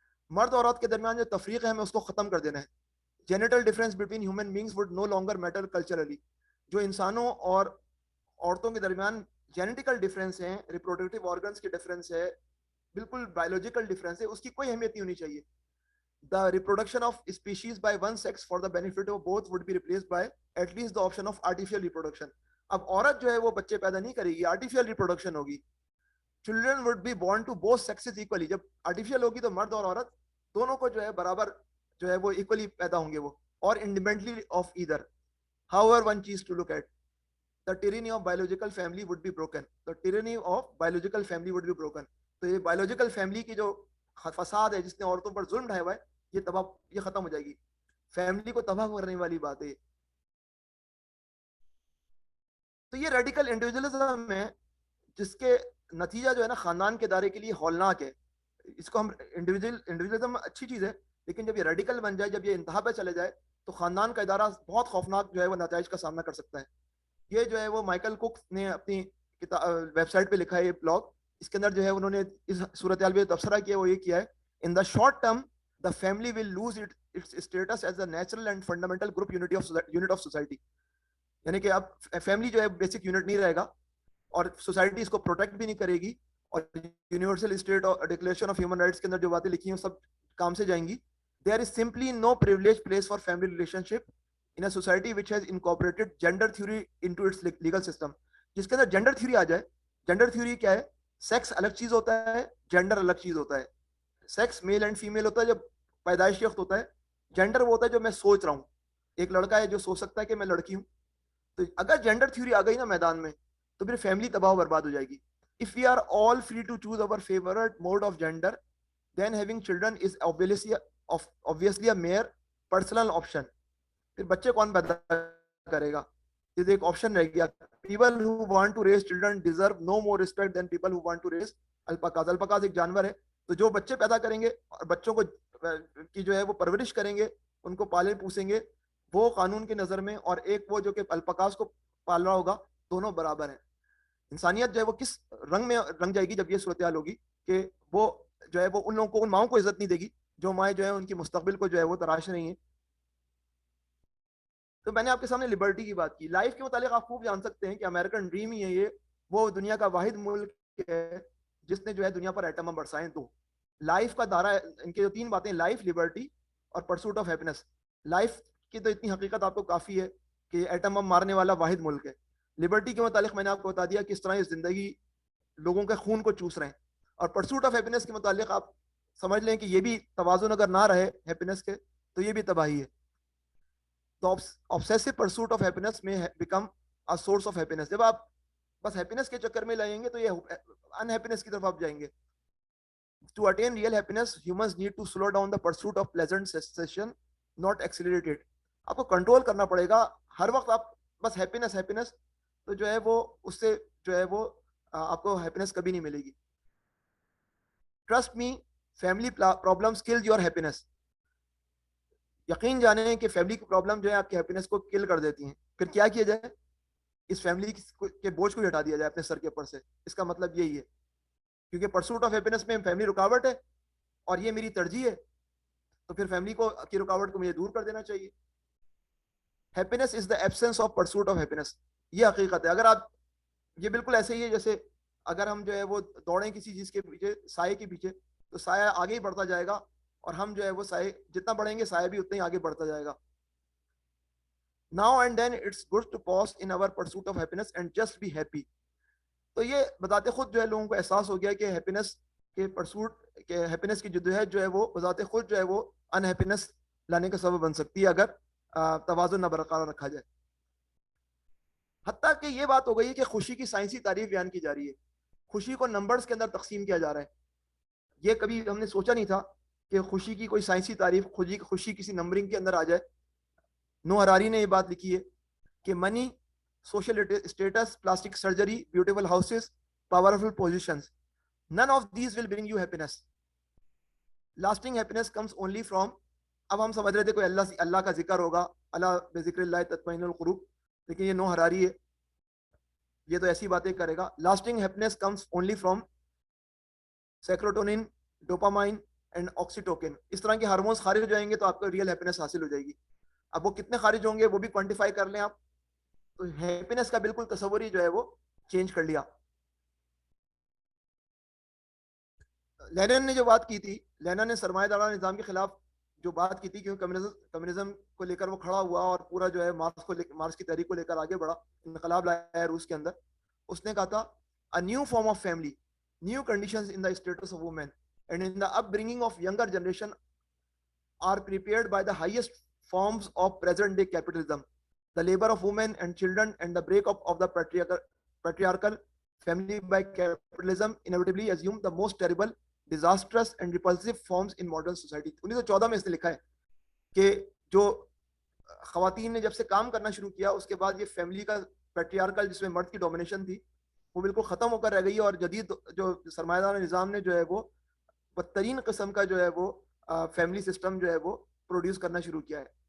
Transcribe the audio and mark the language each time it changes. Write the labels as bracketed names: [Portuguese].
[Urdu] مرد اور عورت کے درمیان جو تفریق ہے ہمیں اس کو ختم کر دینا ہے. [English] Genital difference between human beings would no longer matter culturally. [Urdu] جو انسانوں اور عورتوں کے درمیان جینیٹیکل ڈفرینس ہیں, ریپروڈکٹیو آرگنس کے ڈفرینس ہے, بالکل بایولوجیکل ڈفرینس ہے, اس کی کوئی اہمیت نہیں ہونی چاہیے. [English] The reproduction of species by one sex for the benefit of both would be replaced by at least the option of artificial reproduction. [Urdu] اب عورت جو ہے وہ بچے پیدا نہیں کرے گی, آرٹیفیشل ریپروڈکشن ہوگی. [English] Children would be born to both sexes equally. [Urdu] جب آرٹیفیشل ہوگی تو مرد اور عورت دونوں کو جو ہے برابر جو ہے وہ ایکولی پیدا ہوں گے وہ, اور [English] Independently of either. However, one چیز to look at, the tyranny of biological family would be broken. The tyranny of biological family would be broken. [Urdu] تو یہ biological family کی جو فساد ہے جس نے عورتوں پر ظلم ڈھایا ہوا ہے, یہ ختم ہو جائے گی. فیملی کو تباہ کرنے والی بات ہے. تو یہ ریڈیکل انڈیویجولزم ہے جس کے نتیجہ جو ہے نا خاندان کے دائرے کے لیے ہولناک ہے. اس کو ہم انڈیویجولزم اچھی چیز ہے, لیکن جب یہ ریڈیکل بن جائے, جب یہ انتہا پہ چلے جائے, تو خاندان کا ادارہ بہت خوفناک جو ہے وہ نتائج کا سامنا کر سکتا ہے. یہ جو ہے وہ مائیکل کوک نے اپنی ویب سائٹ پہ لکھا ہے یہ بلاگ. اس کے اندر جو ہے انہوں نے اس صورتحال پہ تبصرہ کیا, وہ یہ کیا ہے, [English] In the short term the family will lose its status as a natural and fundamental group unit of society. [Urdu] یعنی کہ اب فیملی جو ہے بیسک یونٹ نہیں رہے گا, اور سوسائٹی اس کو پروٹیکٹ بھی نہیں کرے گی, اور یونیورسل اسٹیٹ اور ڈکلیریشن آف ہیومن رائٹس کے اندر جو باتیں لکھی ہیں سب کام سے جائیں گی. [English] There is simply no privileged place for family relationship in a society which has incorporated gender theory into its legal system. [Urdu] جس کے اندر جینڈر تھیوری آ جائے. جینڈر تھیوری کیا ہے؟ سیکس الگ چیز ہوتا ہے, جینڈر الگ چیز ہوتا ہے. سیکس میل اینڈ فیمیل ہوتا ہے جب پیدائشی وقت ہوتا ہے. جینڈر وہ ہوتا ہے جو میں سوچ رہا ہوں. ایک لڑکا ہے جو سوچ سکتا ہے کہ میں لڑکی ہوں. تو اگر جینڈر تھیوری آ گئی نا میدان میں, تو پھر فیملی تباہ و برباد ہو جائے گی. [English] If we are all free to choose our favorite mode of gender, then having children is obviously a mere personal option. [Urdu] پھر بچے کون پیدا کرے گا؟ یہ ایک آپشن رہ گیا. [English] People who want to raise children deserve no more respect than people who want to raise alpacas. [Urdu] Alpacas ایک جانور ہے, تو جو بچے پیدا کریں گے اور بچوں کو کی جو ہے وہ پرورش کریں گے, ان کو پالیں پوسیں گے, وہ قانون کی نظر میں, اور ایک وہ جو کہ الپکاس کو پال رہا ہوگا, دونوں برابر ہیں. انسانیت جو ہے وہ کس رنگ میں رنگ جائے گی جب یہ صورتحال ہوگی کہ وہ جو ہے وہ ان لوگوں کو, ان ماؤں کو عزت نہیں دے گی جو مائیں جو ہے ان کی مستقبل کو جو ہے وہ تراش رہی ہیں. تو میں نے آپ کے سامنے لبرٹی کی بات کی. لائف کے متعلق آپ خوب جان سکتے ہیں کہ امریکن ڈریم ہی ہے یہ, وہ دنیا کا واحد ملک ہے جس نے جو ہے دنیا پر ایٹم بم برسائے. تو لائف کا دائرہ, ان کے جو تین باتیں, لائف, لبرٹی اور پرسوٹ آف ہیپینس. لائف کی تو اتنی حقیقت آپ کو کافی ہے کہ ایٹم بم مارنے والا واحد ملک ہے. لبرٹی کے متعلق میں نے آپ کو بتا دیا کس طرح یہ زندگی لوگوں کے خون کو چوس رہے ہیں. اور پرسوٹ آف ہیپینس کے متعلق آپ سمجھ لیں کہ یہ بھی توازن اگر نہ رہے ہیپینس کے, تو یہ بھی تباہی ہے. [English] تو obsessive pursuit of happiness may become a source of happiness. [Urdu] جب آپ بس ہیپینس کے چکر میں لائیں گے تو یہ unhappiness کی طرف آپ جائیں گے. [English] To attain real happiness, humans need to slow down the pursuit of pleasant sensation, not accelerate it. [Urdu] آپ کو کنٹرول کرنا پڑے گا. ہر وقت آپ بس ہیپینس ہیپینس, تو جو ہے وہ اس سے جو ہے وہ آپ کو ہیپینس کبھی نہیں ملے گی. [English] Trust me, family problems kill your happiness. [Urdu] یقین جانیں کہ فیملی کی پرابلم جو ہے آپ کے ہیپینس کو کل کر دیتی ہیں. پھر کیا کیا جائے؟ اس فیملی کے بوجھ کو ہٹا دیا جائے اپنے سر کے اوپر سے. اس کا مطلب یہی ہے, کیونکہ پرسوٹ آف ہیپینس میں فیملی رکاوٹ ہے اور یہ میری ترجیح ہے, تو پھر فیملی کو کی رکاوٹ کو مجھے دور کر دینا چاہیے. [English] Happiness is the absence of pursuit of happiness. [Urdu] یہ حقیقت ہے. اگر آپ, یہ بالکل ایسے ہی ہے جیسے اگر ہم جو ہے وہ دوڑیں کسی چیز کے پیچھے, سائے کے پیچھے, تو سایہ آگے ہی بڑھتا جائے گا اور ہم جو ہے وہ سائے جتنا بڑھیں گے سایہ بھی اتنا ہی آگے بڑھتا جائے گا. [English] Now and then it's good to pause in our pursuit of happiness and just be happy. [Urdu] تو یہ بذات خود جو ہے لوگوں کو احساس ہو گیا کہ ہیپینس کے پرسوٹ کہ ہیپینس کی جدوجہد جو ہے وہ بذات خود جو ہے وہ ان ہیپینس لانے کا سبب بن سکتی ہے اگر توازن نہ برقرار رکھا جائے. حتیٰ کہ یہ بات ہو گئی کہ خوشی کی سائنسی تعریف بیان کی جا رہی ہے. خوشی کو نمبرز کے اندر تقسیم کیا جا رہا ہے. یہ کبھی ہم نے سوچا نہیں تھا کہ خوشی کی کوئی سائنسی تعریف خوشی کسی نمبرنگ کے اندر آ جائے. نو ہراری نے یہ بات لکھی ہے کہ منی, [English] social status, plastic surgery, beautiful houses, powerful positions, none of these will bring you happiness. Lasting happiness comes only from, [Urdu] اب ہم سمجھ رہے تھے کوئی اللہ کا ذکر ہوگا, [Arabic] اللہ بذکر اللہ تطمئن القلوب, [Urdu] لیکن یہ نو ہراری ہے, یہ تو ایسی باتیں کرے گا. [English] Lasting happiness comes only from serotonin, dopamine and oxytocin. [Urdu] اس طرح کے ہارمونز خارج ہو جائیں گے تو آپ کو ریئل ہیپینس حاصل ہو جائے گی. اب وہ کتنے خارج ہوں گے وہ بھی کوانٹیفائی کر لیں آپ, تو ہیپینس کا بالکل تصور ہی جو ہے وہ چینج کر لیا. لینن نے جو بات کی تھی, لینن نے سرمایہ دارانہ نظام کے خلاف جو بات کی تھی, کیونکہ کمیونزم کو لے کر وہ کھڑا ہوا اور پورا جو ہے مارکس کی تحریک کو لے کر آگے بڑھا, انقلاب لایا ہے روس کے اندر. اس نے کہا تھا [English] a new form of family, new conditions in the status of women and in the upbringing of younger generation are prepared by the highest forms of present day capitalism, the labor of women and children and the breakup of the patriarchal family by capitalism inevitably assume the most terrible, disastrous and repulsive forms in modern society. [Urdu] 1914 میں اس نے لکھا ہے کہ جو خواتین نے جب سے کام کرنا شروع کیا اس کے بعد یہ فیملی کا پیٹریارکل جس میں مرد کی ڈومینیشن تھی وہ بالکل ختم ہو کر رہ گئی ہے, اور جدید جو سرمایہ دار نظام نے جو ہے وہ بدترین قسم کا جو ہے وہ فیملی سسٹم جو ہے وہ پروڈیوس کرنا شروع کیا ہے.